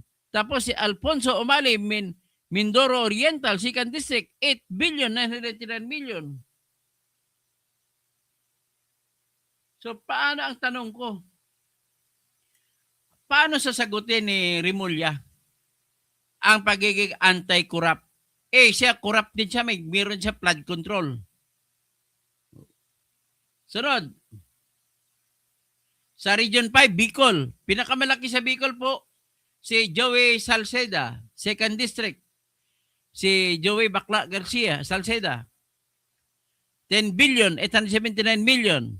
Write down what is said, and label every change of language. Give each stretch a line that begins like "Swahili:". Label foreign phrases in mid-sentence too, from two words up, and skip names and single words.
Filipino: Tapos si Alfonso Umali, Mindoro Oriental, 2nd District, 8 billion 999 million. So paano ang tanong ko? Paano sasagutin ni Remulla ang pagiging anti-corrupt? Siya corrupt din siya, meron siya flood control. Sunod. Sa Region 5, Bicol. Pinakamalaki sa Bicol po, si Joey Salceda, 2nd District. Si Joey Bakla Garcia, Salceda. 10 billion 879 million.